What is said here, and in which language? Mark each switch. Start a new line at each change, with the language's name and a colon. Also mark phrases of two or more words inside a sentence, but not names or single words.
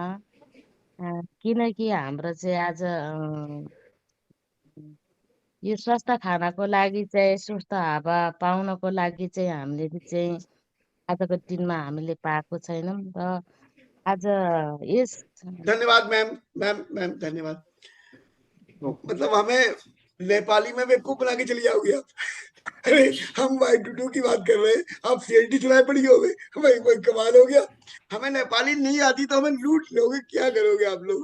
Nepali: किनकि हाम्रो चाहिँ आज यो स्वस्थ खानाको लागि चाहिँ, स्वस्थ हावा पाउनको लागि चाहिँ हामीले चाहिँ आजको दिनमा हामीले पाएको छैनौँ र आज यस धन्यवाद मैम, मैम धन्यवाद।
Hindi: मतलब हमें नेपाली में बेवकूफ बना के चली जाओगे आप। अरे हम Y22 की बात कर रहे हैं, आप CLT सुनाई पड़ी हो गए भाई, कोई कमाल हो गया। हमें नेपाली नहीं आती तो हमें लूट लोगे, क्या करोगे आप लोग।